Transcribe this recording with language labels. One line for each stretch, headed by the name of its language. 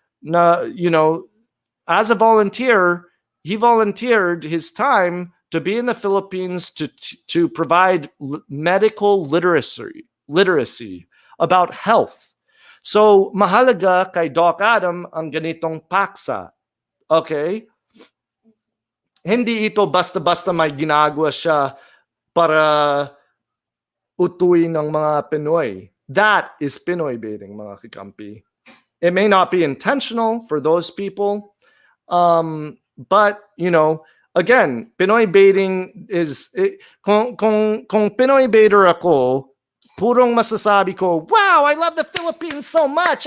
English: Na, you know, as a volunteer, he volunteered his time to be in the Philippines to provide medical literacy about health.
Filipino: So, mahalaga kay Doc Adam ang ganitong paksa. Okay? Hindi ito basta-basta may ginagawa siya para utuin ng mga Pinoy.
English: That is Pinoy baiting,
Filipino: mga kikampi.
English: It may not be intentional for those people, but you know, again, Pinoy baiting is
Filipino: kung Pinoy baiter ako, purong masasabi ko,
English: wow, I love the Philippines so much.